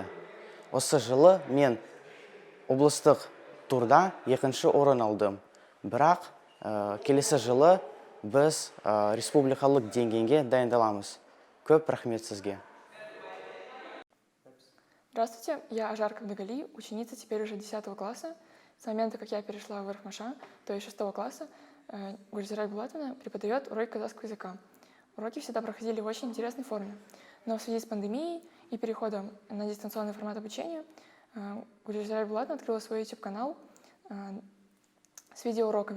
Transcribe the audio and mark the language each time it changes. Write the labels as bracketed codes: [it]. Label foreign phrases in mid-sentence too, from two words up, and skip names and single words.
[kk] Осы жылы мен облыстық турда 2-ші орын алдым. Бірақ келесі жылы біз республикалық деңгейге дайындаламыз. Көп рахмет сізге. [ru] Здравствуйте, я Ажар Кабдагали, ученица теперь уже 10 класса. С момента, как я перешла в Архмаша, то есть 6 класса, Гульзира Булатовна преподает уроки казахского языка. Уроки всегда проходили в очень интересной форме. Но в связи с пандемией и переходом на дистанционный формат обучения Гульзира Булатовна открыла свой YouTube-канал с видеоуроками.